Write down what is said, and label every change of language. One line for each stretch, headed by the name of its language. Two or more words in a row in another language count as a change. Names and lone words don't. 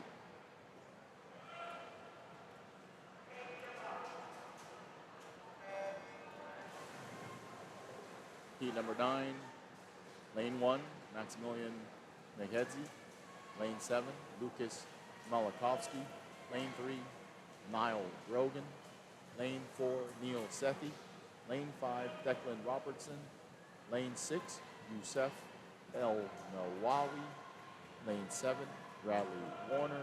English: Heat number 9, lane 1, Maximilian Megedzi. Lane 7, Lucas Malakovsky. Lane 3, Niall Rogan. Lane 4, Neil Sethi. Lane 5, Declan Robertson. Lane 6, Youssef El Nawawi. Lane 7, Bradley Warner.